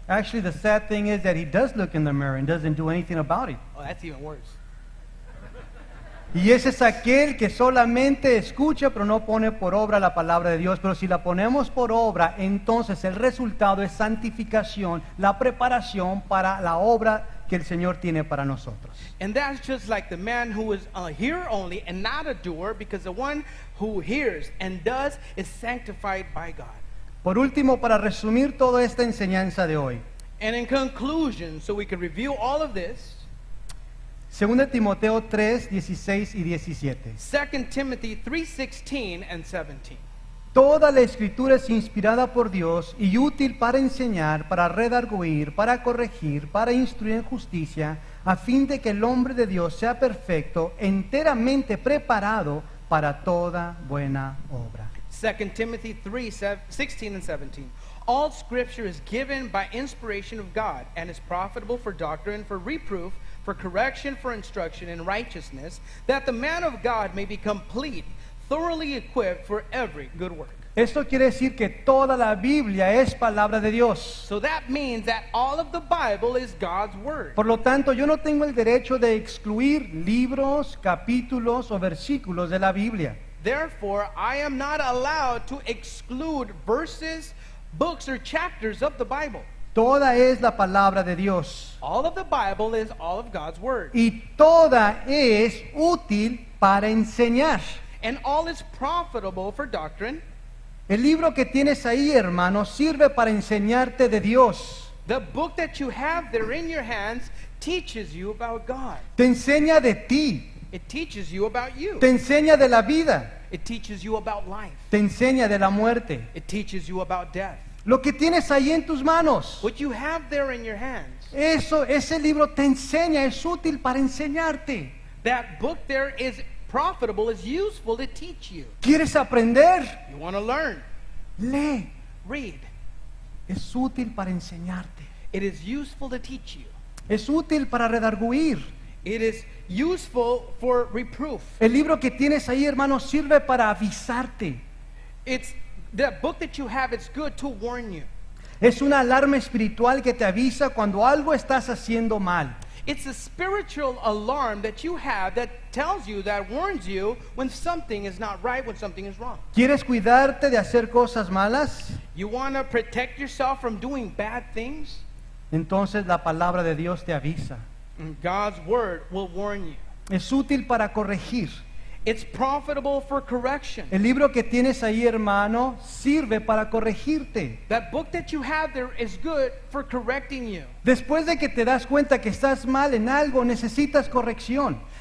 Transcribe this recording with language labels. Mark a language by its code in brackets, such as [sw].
[en] Actually, the sad thing is that he does look in the mirror and doesn't do anything about it. Oh, that's even worse. [es] Y ese es aquel que solamente escucha pero no pone por obra la palabra de Dios. Pero si la ponemos por obra, entonces el resultado es santificación, la preparación para la obra que el Señor tiene para nosotros. [en] And that's just like the man who is a hearer only and not a doer, because the one who hears and does is sanctified by God. [es] Por último, para resumir toda esta enseñanza de hoy, [en] And in conclusion, so we can review all of this, [es] 2 Timoteo 3, 16 y 17. [en] 2 Timothy 3:16 and 17. [es] Toda la escritura es inspirada por Dios y útil para enseñar, para redarguir, para corregir, para instruir en justicia, a fin de que el hombre de Dios sea perfecto, enteramente preparado para toda buena obra. [en] 2 Timothy 3:16 and 17. All scripture is given by inspiration of God and is profitable for doctrine, for reproof, for correction, for instruction in righteousness, that the man of God may be complete, thoroughly equipped for every good work. [es] Esto quiere decir que toda la Biblia es palabra de Dios. [en] So that means that all of the Bible is God's word. [es] Por lo tanto, yo no tengo el derecho de excluir libros, capítulos o versículos de la Biblia. [en] Therefore, I am not allowed to exclude verses, books, or chapters of the Bible. [es] Toda es la palabra de Dios. [en] All of the Bible is all of God's word. [es] Y toda es útil para enseñar. [en] And all is profitable for doctrine. [es] El libro que tienes ahí, hermano, sirve para enseñarte de Dios. [en] The book that you have there in your hands teaches you about God. [es] Te enseña de ti. [en] It teaches you about you. [es] Te enseña de la vida. [en] It teaches you about life. [es] Te enseña de la muerte. [en] It teaches you about death. [es] Lo que tienes ahí en tus manos, [en] What you have there in your hands, [es] ese libro te enseña, es útil para enseñarte. [en] that book there is profitable, is useful to teach you. [es] ¿Quieres aprender? [en] You want to learn, [es] Lee. [en] read. [es] Es útil para enseñarte. [en] It is useful to teach you. [es] Es útil para redarguir. [en] It is useful for reproof. [es] El libro que tienes ahí, hermano, sirve para avisarte. [en] It's the book that you have, it's good to warn you. [es] Es una alarma espiritual que te avisa cuando algo estás haciendo mal. [en] It's a spiritual alarm that you have that tells you, that warns you when something is not right, when something is wrong. [es] ¿Quieres cuidarte de hacer cosas malas? [en] You want to protect yourself from doing bad things? [es] Entonces la palabra de Dios te avisa. [en] And God's word will warn you. [es] Es útil para corregir. [en] It's profitable for correction. [es] El libro que tienes ahí, hermano, sirve para corregirte. [en] That book that you have there is good for correcting you. [es] Después de que te das cuenta que estás mal en algo, necesitas corrección.